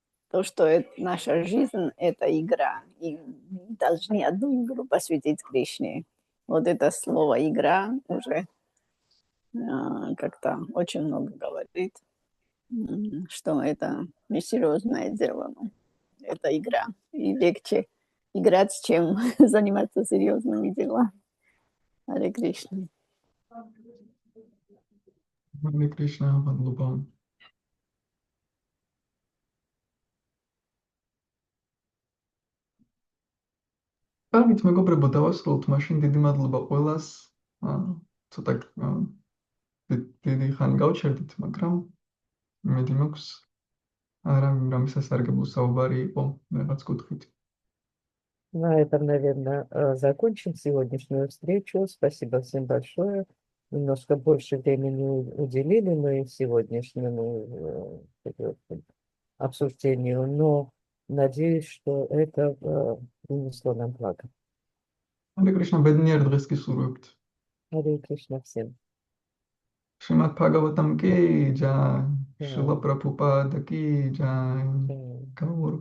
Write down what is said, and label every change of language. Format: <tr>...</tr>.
<ru>То, что наша жизнь – это игра. И мы должны одну игру посвятить Кришне. Вот это слово «игра» уже как-то очень много говорит, что это несерьезное дело. Это игра. И легче играть, чем заниматься серьезными делами. Харе Кришна.</ru> <ka>Hare Krishna, მადლობა. კარგით, მეგობრებო, დავასრულოთ მაშინ. დიდი მადლობა ყველას. ცოტა დიდი ხანი გავჩერდით, მაგრამ იმედი მაქვს, რამე სასარგებლო საუბარი იყო რაღაც კუთხით.</ka> <ru>На этом, наверное, закончим сегодняшнюю встречу. Спасибо всем большое. Немножко больше времени уделили мы сегодняшнему обсуждению, но надеюсь, что это принесло нам благо.</ru> <ka>Hare Krishna, ბედნიერ დღეს გისურვებთ.</ka> <ru>Харе Кришна всем. Шримад Бхагаватам ки джай, Шрила Прабхупада ки джай, Гаур</ru>